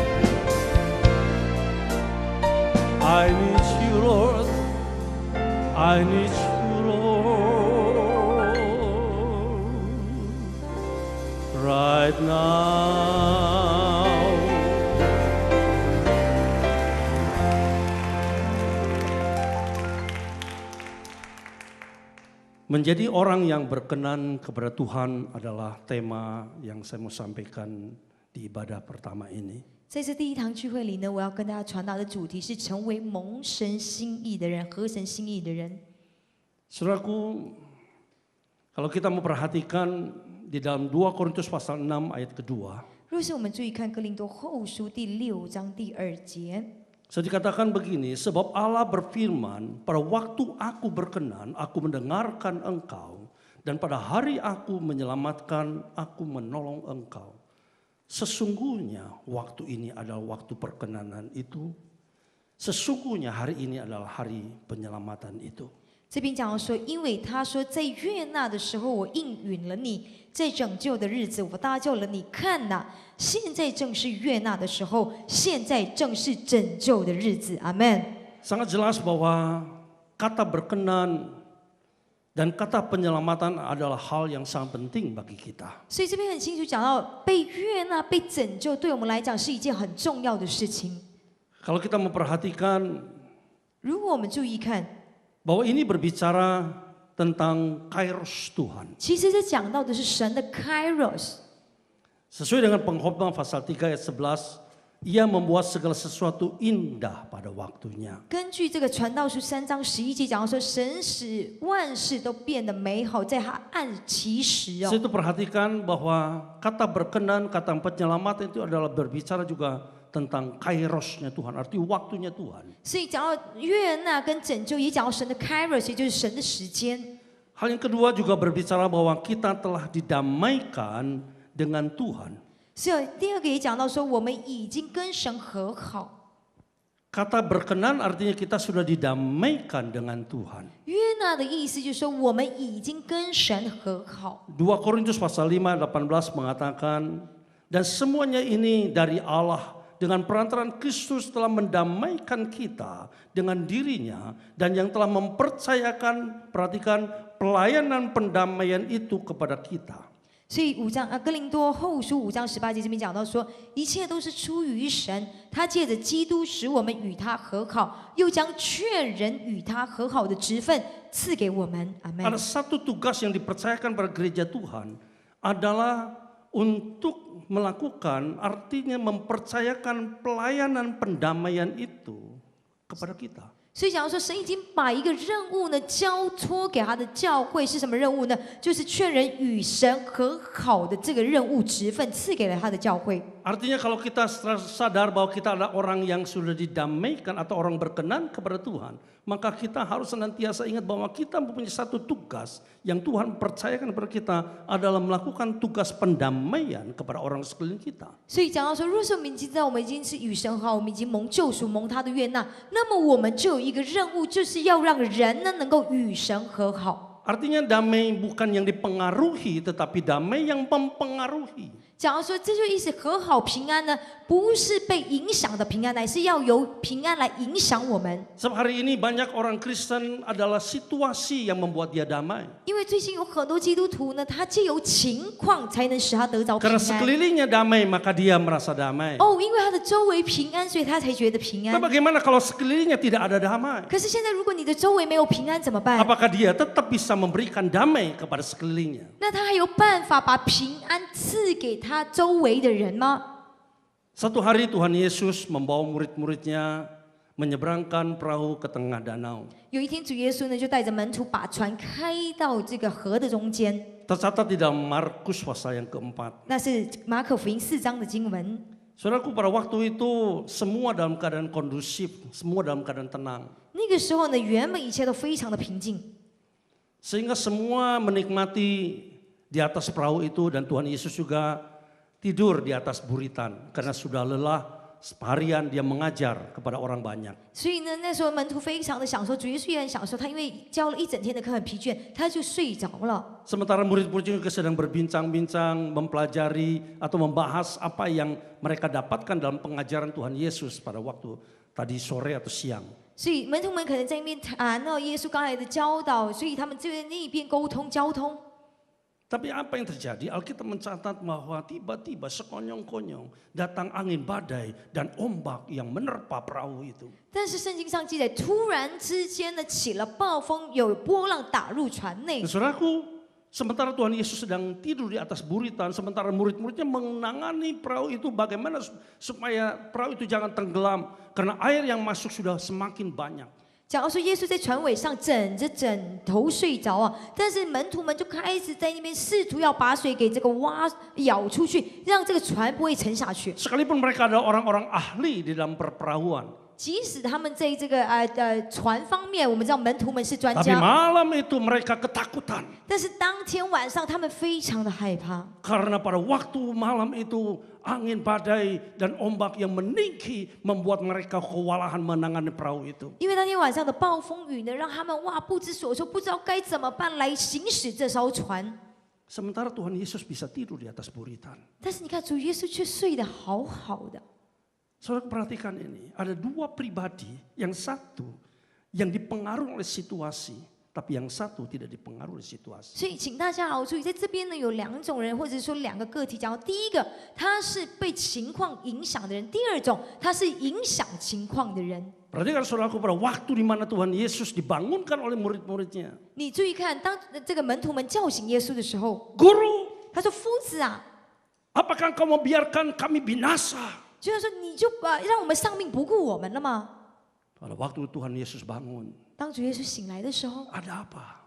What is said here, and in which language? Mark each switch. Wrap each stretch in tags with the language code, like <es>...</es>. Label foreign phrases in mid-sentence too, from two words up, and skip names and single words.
<en>I need you, Lord. I I need you, Lord, right now.</en> <id>Menjadi orang yang berkenan kepada Tuhan adalah tema yang saya mau sampaikan di ibadah pertama ini.</id> <zh>在这第一堂聚会里呢，我要跟大家传达的主题是成为蒙神心意的人，合神心意的人。</zh> <id>Saudaraku, kalau kita memperhatikan di dalam 2 Korintus pasal 6 ayat kedua,</id> <zh>若是我们注意看哥林多后书第6章第2节，</zh> <id>saya dikatakan begini, sebab Allah berfirman, pada waktu aku berkenan, aku mendengarkan engkau, dan pada hari aku menyelamatkan, aku menolong engkau. Sesungguhnya waktu ini adalah waktu perkenanan itu, sesungguhnya hari ini adalah hari penyelamatan itu.</id> <zh>这边讲到说，因为他说，在悦纳的时候，我应允了你；在拯救的日子，我搭救了你。看哪，现在正是悦纳的时候，现在正是拯救的日子。阿门。</zh> <id>Sangat jelas bahwa kata berkenan dan kata penyelamatan adalah hal yang sangat penting bagi kita.</id> <zh>所以这边很清楚讲到，被悦纳、被拯救，对我们来讲是一件很重要的事情。</zh> <id>Kalau kita memperhatikan</id> <zh>如果我们注意看，</zh> <id>bahwa ini berbicara tentang kairos Tuhan.</id> <zh>其实这讲到的是神的 Kairos。</zh> <id>Sesuai dengan Pengkhotbah pasal 3 ayat 11, ia membuat segala sesuatu indah pada waktunya.</id> <zh>根据这个传道书3章11节讲到说，神使万事都变得美好，在他按其时</zh> <id>Saya itu perhatikan bahwa kata berkenan, kata penyelamatan itu adalah berbicara juga tentang kairosnya Tuhan, arti waktunya Tuhan.</id> <zh>所以讲到悦纳跟拯救，也讲到神的 Kairos， 也就是神的时间。</zh> <id>Hal yang kedua juga berbicara bahwa kita telah didamaikan dengan Tuhan.</id> <zh>所以第二个也讲到说，我们已经跟神和好。</zh> <id>Kata berkenan artinya kita sudah didamaikan dengan Tuhan.</id> <zh>悦纳的意思就是说，我们已经跟神和好。</zh> <id>2 Korintus pasal 5 ayat 18 mengatakan, dan semuanya ini dari Allah, dengan perantaraan Kristus telah mendamaikan kita dengan dirinya, dan yang telah mempercayakan, perhatikan, pelayanan pendamaian itu kepada kita.</id> <zh>所以哥林多后书5章18节这边讲到说，一切都是出于神，他借着基督使我们与他和好，又将劝人与他和好的职分赐给我们。阿门。</zh> <id>Ada satu tugas yang dipercayakan pada gereja Tuhan adalah untuk melakukan, artinya mempercayakan pelayanan pendamaian itu kepada kita.</id> <zh>所以，假如说神已经把一个任务呢交托给他的教会，是什么任务呢？就是劝人与神和好的这个任务职分赐给了他的教会。</zh> <id>Artinya kalau kita sadar bahwa kita adalah orang yang sudah didamaikan atau orang berkenan kepada Tuhan, maka kita harus senantiasa ingat bahwa kita mempunyai satu tugas yang Tuhan percayakan kepada kita adalah melakukan tugas pendamaian kepada orang sekeliling kita.</id> <zh>所以讲到说，若是我们已经知道我们已经是与神和好，我们已经蒙救赎、蒙他的悦纳，那么我们就有一个任务，就是要让人呢能够与神和好。</zh> <id>Artinya damai bukan yang dipengaruhi, tetapi damai yang mempengaruhi.</id> <zh>假如说这就意思和好平安呢，不是被影响的平安，乃是要由平安来影响我们。</zh> <id>Sebab hari ini banyak orang Kristen adalah situasi yang membuat dia damai.</id> <zh>因为最近有很多基督徒呢，他借由情况才能使他得着平</zh> <id>Karena</id> <zh>安。</zh> <id>sekelilingnya damai, maka dia merasa damai.</id> <zh>哦，因为他的周围平安，所以他才觉得平</zh> <id>Nah,</id> <zh>安。</zh> <id>bagaimana kalau sekelilingnya tidak ada damai?</id> <zh>可是现在，如果你的周围没有平安怎么办？</zh> <id>Apakah dia tetap bisa memberikan damai kepada sekelilingnya?</id> <zh>那他还有办法把平安赐给他周围的人吗？</zh> <id>Satu hari Tuhan Yesus membawa murid-muridnya menyeberangkan perahu ke tengah danau.</id> <zh>有一天，主耶稣呢就带着门徒把船开到这个河的中间，</zh> <id>Tercatat di dalam Markus pasal yang keempat.</id> <zh>那是马可福音4章的经文。</zh> <id>Saudaraku, pada waktu itu semua dalam keadaan kondusif, semua dalam keadaan tenang.</id> <zh>那个时候呢，原本一切都非常的平静，</zh> <id>Sehingga semua menikmati di atas perahu itu dan Tuhan Yesus juga tidur di atas buritan karena sudah lelah seharian dia mengajar kepada orang banyak.</id> <zh>所以呢，那时候门徒非常的享受，主耶稣也很享受。他因为教了一整天的课很疲倦，他就睡着了。</zh> <id>Sementara murid-murid juga sedang berbincang-bincang, mempelajari atau membahas apa yang mereka dapatkan dalam pengajaran Tuhan Yesus pada waktu tadi sore atau siang.</id> <zh>所以门徒们可能在那边谈到耶稣刚才的教导，所以他们就在那一边沟通交通。</zh> <id>Tapi apa yang terjadi? Alkitab mencatat bahwa tiba-tiba sekonyong-konyong datang angin badai dan ombak yang menerpa perahu itu.</id> <zh>但是圣经上记载，突然之间呢起了暴风，有波浪打入船内。</zh> <id>Saudaraku, sementara Tuhan Yesus sedang tidur di atas buritan, sementara murid-muridnya menangani perahu itu bagaimana supaya perahu itu jangan tenggelam karena air yang masuk sudah semakin banyak.</id> <zh>假如说耶稣在船尾上枕着枕头睡着啊，但是门徒们就开始在那边试图要把水给这个舀出去，让这个船不会沉下去。</zh> <id>Sekalipun mereka adalah orang-orang ahli di dalam perperahuan.</id> <zh>即使他们在这个船方面，我们知道门徒们是专</zh> <id>Tapi</id> <zh>家，</zh> <id>malam itu mereka ketakutan.</id> <zh>但是当天晚上他们非常的害怕，</zh> <id>Karena pada waktu malam itu angin badai dan ombak yang meninggi membuat mereka kewalahan menangani perahu itu.</id> <zh>因为当天晚上的暴风雨呢，让他们不知所措，不知道该怎么办来行驶这艘船。</zh> <id>Sementara Tuhan Yesus bisa tidur di atas buritan.</id> <zh>但是你看，主耶稣却睡得好好的。</zh> <id>Saudara perhatikan ini, ada dua pribadi, yang satu yang dipengaruhi oleh situasi, tapi yang satu tidak dipengaruhi oleh situasi.</id> <zh>所以，请大家好注意，在这边呢有两种人，或者说两个个体讲。第一个，他是被情况影响的人；第二种，他是影响情况的人。</zh> <id>Perhatikan saudaraku, pada waktu di mana Tuhan Yesus dibangunkan oleh murid-muridnya.</id> <zh>你注意看，当这个门徒们叫醒耶稣的时候，</zh> <id>Guru,</id> <zh>他说：“夫子啊，</zh> <id>apakah kau mau biarkan kami binasa?</id> <zh>就是说你就让我们丧命不顾我们了吗？”</zh> <id>Pada waktu Tuhan Yesus bangun,</id> <zh>当主耶稣醒来的时候，</zh> <id>ada apa?</id>